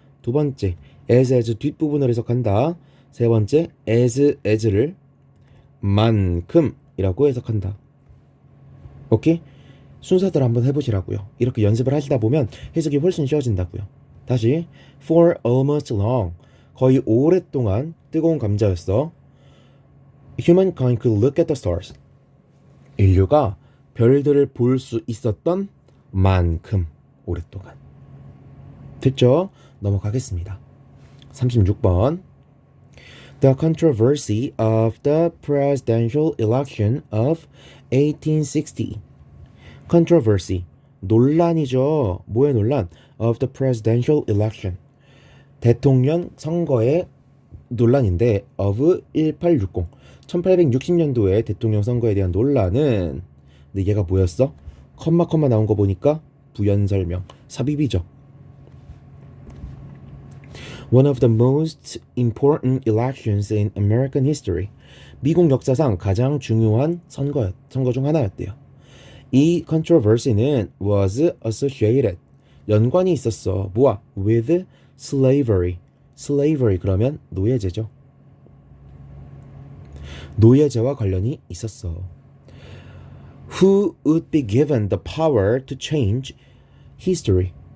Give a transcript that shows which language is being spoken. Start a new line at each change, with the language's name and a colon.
Korean: 두 번째, as 뒷부분을 해석한다. 세 번째, as를 만큼이라고 해석한다. 오케이? 순서대로 한번 해보시라고요. 이렇게 연습을 하시다 보면 해석이 훨씬 쉬워진다고요. 다시
English: for almost long
Korean: 거의 오랫동안 뜨거운 감자였어.
English: Humankind could look at the stars.
Korean: 인류가 별들을 볼 수 있었던 만큼 오랫동안. 됐죠? 넘어가겠습니다. 36번.
English: The controversy of the presidential election of 1860.
Korean: Controversy. 논란이죠. 뭐의 논란?
English: Of the presidential election.
Korean: 대통령 선거의 논란인데
English: of 1860.
Korean: 1860년도에 대통령 선거에 대한 논란은 근데 얘가 뭐였어? 컴마 나온 거 보니까 부연 설명, 삽입이죠.
English: One of the most important elections in American history.
Korean: 미국 역사상 가장 중요한 선거 중 하나였대요.
English: 이 controversy는 was associated.
Korean: 연관이 있었어. 뭐야?
English: With slavery.
Korean: slavery 그러면 노예제죠. 노예제와 관련이 있었어.
English: Who would be given the power to change history?